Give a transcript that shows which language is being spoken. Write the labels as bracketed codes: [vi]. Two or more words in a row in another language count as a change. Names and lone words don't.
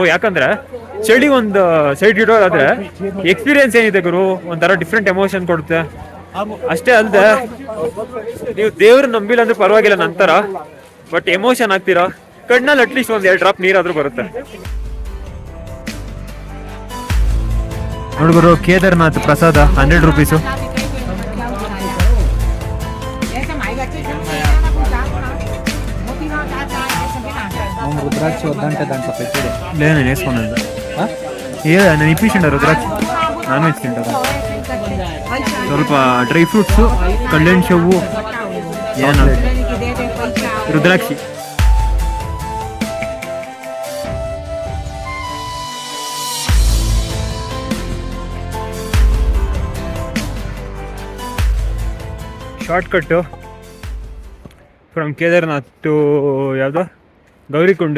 [kn] ಯಾಕಂದ್ರೆ ಚಳಿ ಒಂದು ಸೈಡ್ ಇಡೋದಾದ್ರೆ ಎಕ್ಸ್ಪೀರಿಯನ್ಸ್ ಏನಿದೆ ಗುರು, ಒಂಥರ [en] different emotion [kn] ಕೊಡುತ್ತೆ. ಅಷ್ಟೇ ಅಲ್ಲದೆ ನೀವು ದೇವ್ರ ನಂಬಿಲ್ಲ ಅಂದ್ರೆ ಪರವಾಗಿಲ್ಲ ನಂತರ, ಬಟ್ ಎಮೋಷನ್ ಆಗ್ತೀರಾ. ಕಣ್ಣಲ್ಲಿ ಅಟ್ಲೀಸ್ಟ್ ಒಂದು 2 ಡ್ರಾಪ್ ನೀರಾದ್ರೂ ಬರುತ್ತೆ. ನೋಡ್ಗುರು, ಕೇದಾರ್ನಾಥ್ ಪ್ರಸಾದ 100 ರೂಪೀಸು. [te] రుద్రాక్ష వద్దంటే దాంట్లో పెట్టేది లేదు, నేను వేసుకున్నాను. నేను ఇప్పించండి రుద్రాక్ష. [en] non veg [te] తింటారా? [kn] ಸ್ವಲ್ಪ [en] dry fruits, [kn] ಕಲ್ಯಾಣ್ ಶವ್ವು, ಏನು ರುದ್ರಾಕ್ಷಿ. [en] shortcut from [kn] ಕೇದಾರ್ನಾಥ್ ಟು ಯಾವುದು ಗೌರಿಕುಂಡು.